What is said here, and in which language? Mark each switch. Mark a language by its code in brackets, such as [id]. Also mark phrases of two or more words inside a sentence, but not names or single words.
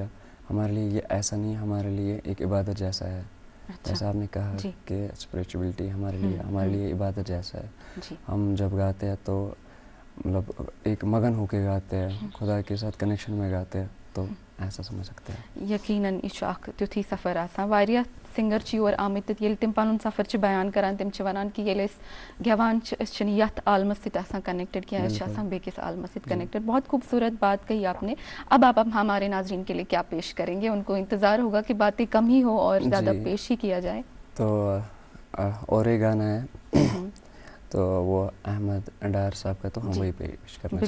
[ur] ہمارے لیے یہ ایسا نہیں ہے, ہمارے لیے ایک عبادت جیسا ہے. جیسا آپ نے کہا کہ اسپریچولیٹی ہمارے لیے عبادت جیسا ہے. ہم جب گاتے ہیں تو مطلب ایک مگن ہو کے گاتے ہیں, خدا کے ساتھ کنیکشن میں گاتے ہیں, تو ایسا سمجھ سکتے ہیں. [ks] یقیناً یہ تیتھی سفر آسان. واریاہ سنگر یور آمت یل تم پن سفر بیان کران, تم ونان کہ یل گیوان یت عالمس ست کنیکٹڈ کی بیکس عالمس ست کنیکٹڈ. [ur] بہت خوبصورت بات کہی آپ نے. اب آپ ہمارے ناظرین کے لیے کیا پیش کریں گے؟ ان کو انتظار ہوگا کہ باتیں کم ہی ہو اور زیادہ پیش ہی کیا جائے. تو اور ایک گانا ہے تو وہ احمد ڈار صاحب کا, تو ہم وہی پیش کرنا چاہیں گے.